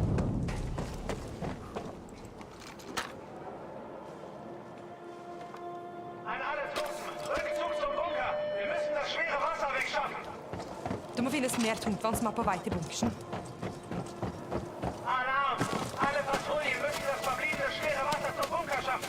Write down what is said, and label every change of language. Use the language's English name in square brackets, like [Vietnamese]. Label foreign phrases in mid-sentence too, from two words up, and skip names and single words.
[German] An alle Truppen, Rückzug zum Bunker! Wir müssen das schwere Wasser wegschaffen! [Norwegian] Det må finnes mer tungtvann som er på vei til bunkersen. [German] Alarm! Alle Patrouillen müssen das verbliebene schwere Wasser zum Bunker schaffen!